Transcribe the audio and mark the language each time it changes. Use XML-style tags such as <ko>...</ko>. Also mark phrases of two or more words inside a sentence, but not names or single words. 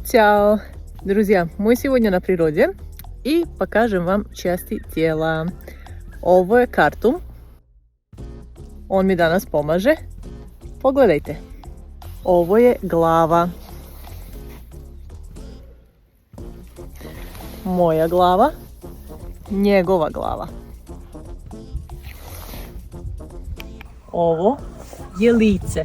<sr>Ćao!</sr> <ru>Друзья, мы сегодня на природе и покажем вам части тела.</ru> <sr>Ovo je Kartum. On mi danas pomaže. Pogledajte. Ovo je glava. Moja glava. Njegova glava. Ovo je lice.</sr>